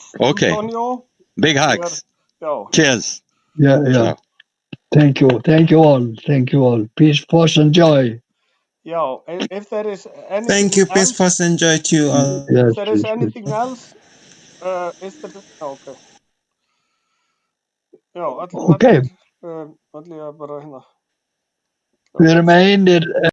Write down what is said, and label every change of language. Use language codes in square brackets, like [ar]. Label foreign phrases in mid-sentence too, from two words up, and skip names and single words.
[en] Okay. Antonio. Big hugs. Cheers. Yeah. Ciao. Thank you all. Peace, force, and joy. Yeah, if there is anything Thank you, peace, else, force, and joy to you all. if there is anything else, is there? Okay. Já, Okay. [is] allir bara hérna. [en] We remain